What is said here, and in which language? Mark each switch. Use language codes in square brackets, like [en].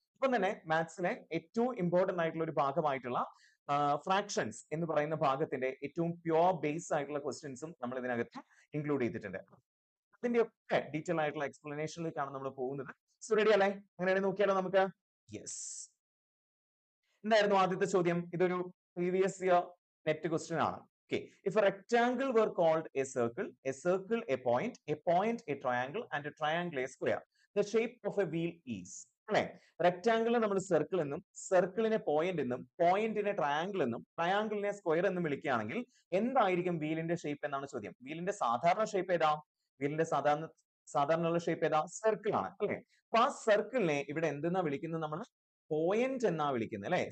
[ml] ഇപ്പം തന്നെ മാത്സിലെ ഏറ്റവും ഇമ്പോർട്ടന്റ് ആയിട്ടുള്ള ഒരു ഭാഗമായിട്ടുള്ള ഫ്രാക്ഷൻസ് എന്ന് പറയുന്ന ഭാഗത്തിന്റെ ഏറ്റവും പ്യോർ ബേസ് ആയിട്ടുള്ള ക്വസ്റ്റ്യൻസും നമ്മൾ ഇതിനകത്ത് ഇൻക്ലൂഡ് ചെയ്തിട്ടുണ്ട്. അതിന്റെ ഒക്കെ ഡീറ്റെയിൽ ആയിട്ടുള്ള എക്സ്പ്ലനേഷനിലേക്കാണ് നമ്മൾ പോകുന്നത്. സോ റെഡി അല്ലേ? അങ്ങനെയാണെങ്കിൽ നോക്കിയാലോ നമുക്ക്. യെസ്, എന്തായിരുന്നു ആദ്യത്തെ ചോദ്യം? ഇതൊരു പ്രീവിയസ് ഇയർ നെറ്റ് ക്വസ്റ്റ്യൻ ആണ്. [en] Okay, if a rectangle were called a circle a point a triangle and a triangle a square, the shape of a wheel is അല്ലെ? [ml] റെക്ടാംഗിളിനെ നമ്മൾ സർക്കിൾ എന്നും, സർക്കിളിനെ പോയിന്റ് എന്നും, പോയിന്റിനെ ട്രയാംഗിൾ എന്നും, ട്രയാംഗിളിനെ സ്ക്വയർ എന്നും വിളിക്കുകയാണെങ്കിൽ എന്തായിരിക്കും വീലിന്റെ ഷേപ്പ് എന്നാണ് ചോദ്യം. വീലിന്റെ സാധാരണ ഷേപ്പ് ഏതാ? വീലിന്റെ സാധാരണ ഷേപ്പ് ഏതാ? സർക്കിൾ ആണ് അല്ലെ? അപ്പൊ ആ സർക്കിളിനെ ഇവിടെ എന്തെന്നാ വിളിക്കുന്നത്? നമ്മൾ പോയിന്റ് എന്നാ വിളിക്കുന്നത് അല്ലെ?